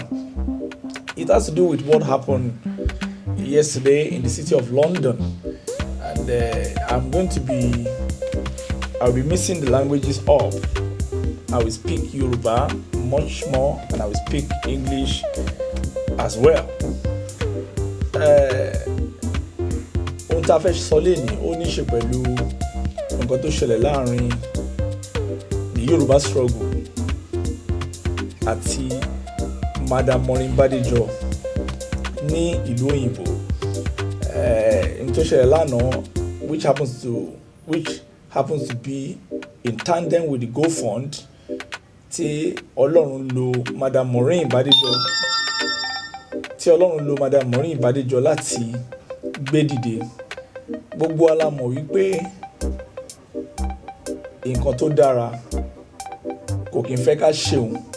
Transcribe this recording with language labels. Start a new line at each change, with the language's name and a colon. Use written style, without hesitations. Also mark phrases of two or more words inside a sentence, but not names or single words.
English: It has to do with what happened yesterday in the city of London. And I'll be mixing the languages up. I will speak Yoruba much more, and I will speak English as well.
Yoruba: Ohun tá a fẹ́ sọ lẹ́ni ó ní ṣe pẹ̀lú nǹkan tó ṣẹlẹ̀ láàrin
English: the Yoruba struggle
Yoruba: àti Madam Maureen Badejo ní ìlú òyìnbó. Ohun tó ṣẹlẹ̀ lánàá
English: which happens to be in tandem with the GoFund
Yoruba: tí Ọlọ́run lo Madam Maureen Badejo láti gbé dìde. Gbogbo wa la mọ̀ wípé nǹkan tó dára kò kí n fẹ́ ká ṣeun.